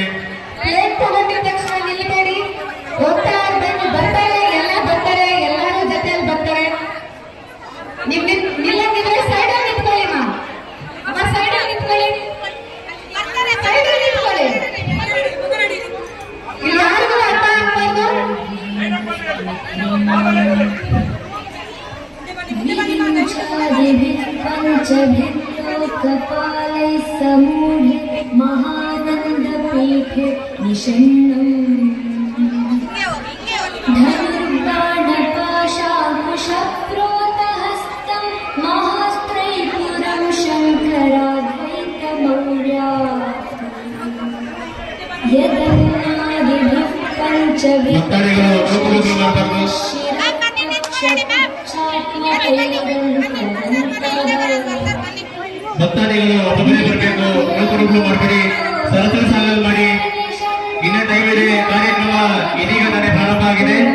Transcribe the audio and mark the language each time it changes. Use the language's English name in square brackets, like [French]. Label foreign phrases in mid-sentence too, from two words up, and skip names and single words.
[Kannada] ತಗೊಂಡಿದ ತಕ್ಷಣ ನಿಲ್ಲಬೇಡಿ. ಹೋಗ್ತಾ ಇರ್ಬೇಕು. ಬರ್ತಾರೆ, ಎಲ್ಲ ಬರ್ತಾರೆ, ಎಲ್ಲರೂ ಜೊತೆಯಲ್ಲಿ ಬರ್ತಾರೆ. ನೀವು ನಿಲ್ಲಂಗಿದ್ರೆ ಸೈಡಲ್ಲಿ ನಿಂತ್ಕೊಳ್ಳಿ. ಅಮ್ಮ ಸೈಡಲ್ಲಿ ನಿಂತ್ಕೊಳ್ಳಿ, ಸೈಡಲ್ಲಿ ನಿಂತ್ಕೊಳ್ಳಿ. ಇಲ್ಲಿ ಯಾರಿಗೂ ಅರ್ಥ ಆಗ್ಬಾರ್ದು. [Sanskrit] कपालै समूढे महानन्दपीठे निषण्णम् धनुर्बाणपाशाकुशप्रोतहस्तं महास्त्रैपुरं शङ्कराद्वैतमौर्या यदन्नादिभिः [Kannada] ಭಕ್ತಾದಿಗಳು ಒಬ್ಬೊಬ್ಬರೇ ಬರಬೇಕು. ನೂಕುನುಗ್ಲು ಮಾಡಬೇಡಿ, ಸರಸರ ಸಾಲಲ್ಲಿ ಮಾಡಿ. ಇನ್ನ ದಯವಿದೆ ಕಾರ್ಯಕ್ರಮ ಇದೀಗ ತಾನೇ ಪ್ರಾರಂಭ ಆಗಿದೆ.